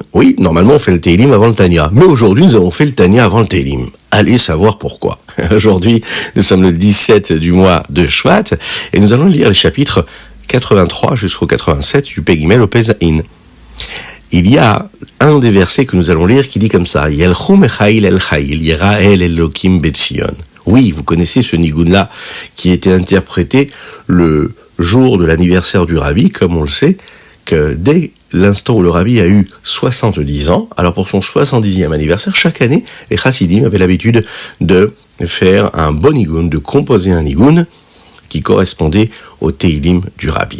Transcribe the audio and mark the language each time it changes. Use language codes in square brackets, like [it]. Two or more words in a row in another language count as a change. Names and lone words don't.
[fr] Oui, normalement on fait le Teilim avant le Tanya. Mais aujourd'hui nous avons fait le Tanya avant le Teilim. Allez savoir pourquoi. Aujourd'hui, nous sommes le 17 du mois de Shvat et nous allons lire les chapitres 83 jusqu'au 87 du Pegimel au Pezaïn. Il y a un des versets que nous allons lire qui dit comme ça: [he] ילכו מחיל אל חיל, יראה אלהים בציון. [fr] Oui, vous connaissez ce nigun-là qui était interprété le jour de l'anniversaire du Rabbi, comme on le sait, que dès l'instant où le Rabbi a eu 70 ans, alors pour son 70e anniversaire, chaque année, les chassidim avaient l'habitude de faire un bon nigun, de composer un nigun qui correspondait au Teilim du Rabbi.